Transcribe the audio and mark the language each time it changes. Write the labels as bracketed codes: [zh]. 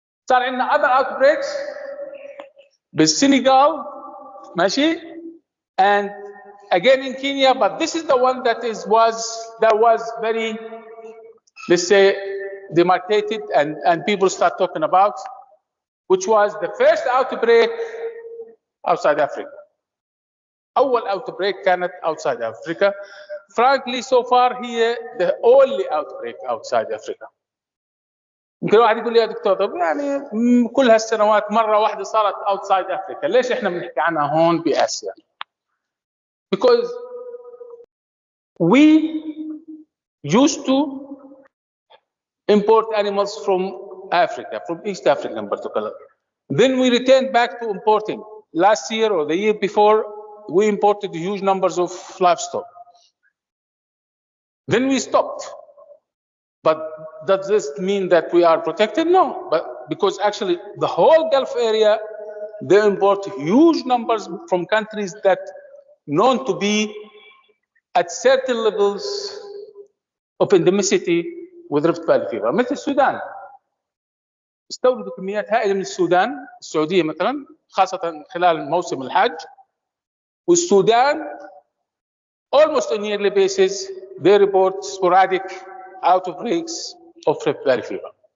[ar] صار عندنا [en] other outbreaks [ar] بالسنغال, ماشي, [en] and again in Kenya, but this is the one that was very, let's say, demarcated and people start talking about, which was the first outbreak outside Africa. [ar] أول [en] outbreak [ar] كانت [en] outside Africa. Frankly, so far here, the only outbreak outside Africa. [ar] يمكن واحد يقول لي يا دكتور طب يعني كل هالسنوات مره واحده صارت [en] outside Africa, [ar] ليش احنا بنحكي عنها هون باسيا؟ [en] Because we used to import animals from Africa, from East Africa in particular. Then we returned back to importing. Last year or the year before, we imported huge numbers of livestock. Then we stopped. But does this mean that we are protected? No, but because actually the whole Gulf area, they import huge numbers from countries that known to be at certain levels of endemicity with Rift Valley fever. [ar] مثل السودان استوردوا كميات هائله من السودان، السعوديه مثلا خاصه خلال موسم الحج، والسودان [en] almost on yearly basis they report sporadic outbreaks of Rift Valley fever.